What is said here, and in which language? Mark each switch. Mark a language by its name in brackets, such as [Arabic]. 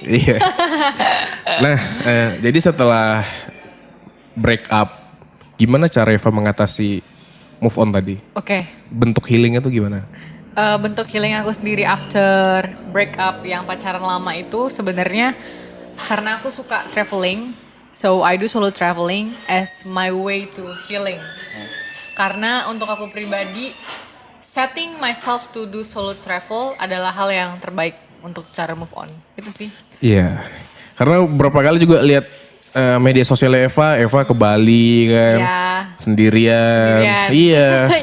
[Indonesian] Iya. Nah, jadi setelah break up, gimana cara Eva mengatasi move on tadi? Oke. Bentuk healingnya tuh gimana? Bentuk healing aku sendiri [English] after break up [Indonesian] yang pacaran lama itu sebenarnya karena aku suka traveling. [English] So I do solo traveling as my way to healing. [Indonesian] Karena untuk aku pribadi, [English] setting myself to do solo travel [Indonesian] adalah hal yang terbaik untuk cara move on. Itu sih. Iya. Karena beberapa kali juga lihat media sosialnya Eva ke Bali kan. Ya. Sendirian. Iya.